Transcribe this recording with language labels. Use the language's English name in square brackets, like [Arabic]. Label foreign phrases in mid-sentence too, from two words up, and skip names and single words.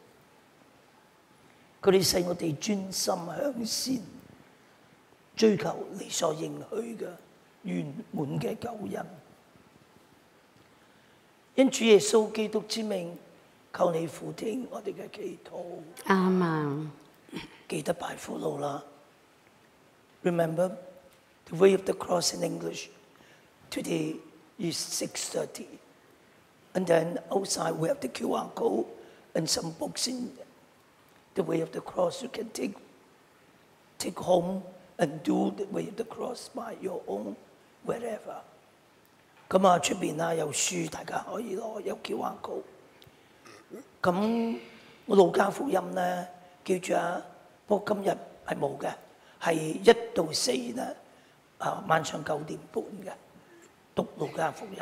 [Cantonese] 佢哋使我哋專心向善，追求你所應許嘅圓滿嘅救恩。因主耶穌基督之名，求你俯聽我哋嘅祈禱。阿們。記得拜苦路啦。 [English] Remember the way of the cross in English. Today is 6:30, and then outside we have the QR code and some books in the way of the cross. You can take home and do the way of the cross by your own wherever. [Cantonese] 咁啊，出邊啊有書，大家可以攞，有 QR code。咁我路加福音咧，記住啊，不過今日係冇嘅，係1到4咧，晚上9點半嘅讀路加福音。